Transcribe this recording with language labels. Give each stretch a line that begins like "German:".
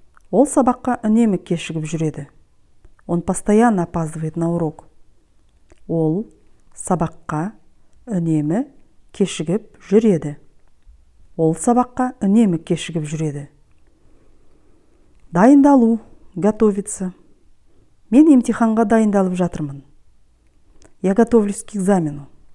Kazakh: Ол сабаққа үнемі кешігіп жүреді.
Russian: Он постоянно опаздывает на урок.
Kazakh: Ол сабаққа үнемі кешігіп жүреді. Ол сабаққа үнемі кешігіп жүреді. Дайындалу.
Russian: Готовиться.
Kazakh: Мен емтиханға дайындалып жатырмын.
Russian: Я готовлюсь к экзамену.